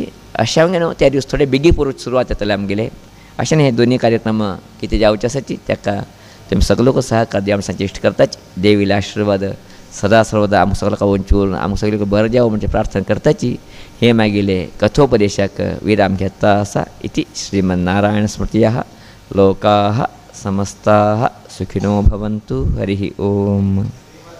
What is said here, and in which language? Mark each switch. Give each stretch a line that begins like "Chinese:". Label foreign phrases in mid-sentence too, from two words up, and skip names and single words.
Konkani: अशें हांवें न्हू त्या दीस थोडे बेगी पुरूच सुरवात जातले आमगेले. अशें हे दोनी कार्यक्रम कितें जावचे आसाची ताका तुमी सगळे लोक सहकार दिया आमी सांचे इश्ट करताची. देवीला आशिर्वाद सदा सर्वदा आमकां सगळ्यांक वंचून आमकां सगळ्यांक बरें जावं म्हणजे प्रार्थना करताची. हे मागिले कथोपदेशाक विराम घेता आसा.
Sanskrit: इति श्रीमन्नारायण स्मृतयः लोकाः समस्ताः सुखिनो भवन्तु. हरिः ओम.